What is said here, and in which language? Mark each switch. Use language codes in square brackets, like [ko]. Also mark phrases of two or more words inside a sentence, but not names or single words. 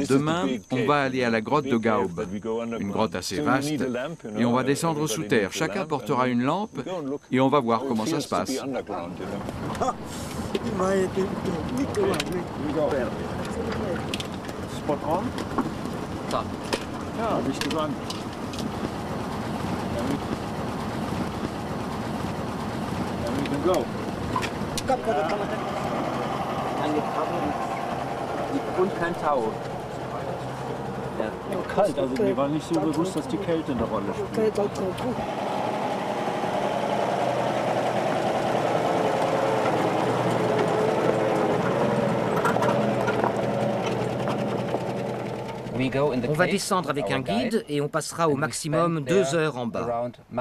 [fr] Demain, on va aller à la grotte de Gaob, une grotte assez vaste, et on va descendre sous terre. Chacun portera une lampe et on va voir comment ça se passe. [en] Spot on? [de] Ja, bin ich gespannt. [en] Then we can go. [de] Und kein Tau. Ja, kalt, also mir war nicht so bewusst, dass die Kälte eine Rolle spielt. [fr] On va descendre avec un guide et on passera au maximum 2 heures en bas.